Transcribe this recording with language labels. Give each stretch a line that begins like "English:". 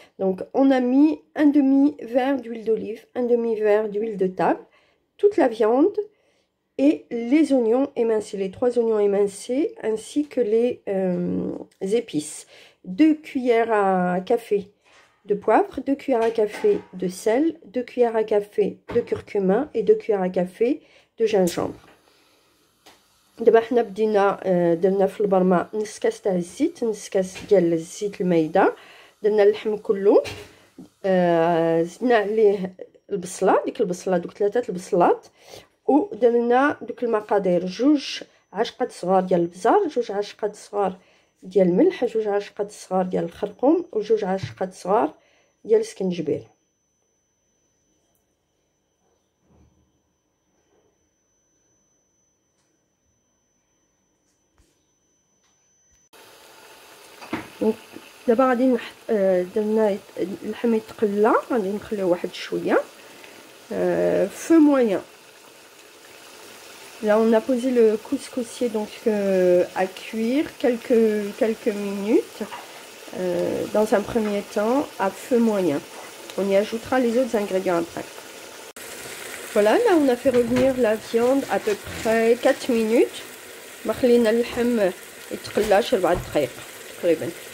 French: Donc, on a mis un demi-verre d'huile d'olive, un demi-verre d'huile de table, toute la viande et les oignons émincés, les 3 oignons émincés, ainsi que les épices. 2 cuillères à café de poivre, 2 cuillères à café de sel, 2 cuillères à café de curcuma et 2 cuillères à café de gingembre.
Arabic: دابا حنا بدينا درنا في البرمه نص كاس تاع الزيت، نص كاس ديال الزيت المايده، درنا اللحم كله، زدنا عليه البصله، ديك البصله دوك 3 البصلات، ودرنا دوك المقادير 2 عشقات صغار ديال البزار، 2 عشقات صغار ديال الملح، 2 عشقات صغار ديال الخرقوم و2 عشقات صغار ديال السكنجبير. دابا غادي نحط درنا اللحم يتقلى، غادي نخليوه واحد شويه
French: feu moyen. Là on a posé le couscoussier donc à cuire quelques minutes dans un premier temps à feu moyen. On y ajoutera les autres ingrédients après. Voilà, là on a fait revenir la viande à peu près 4 minutes.
Arabic: خلينا اللحم يتقلاش 4 دقائق تقريبا.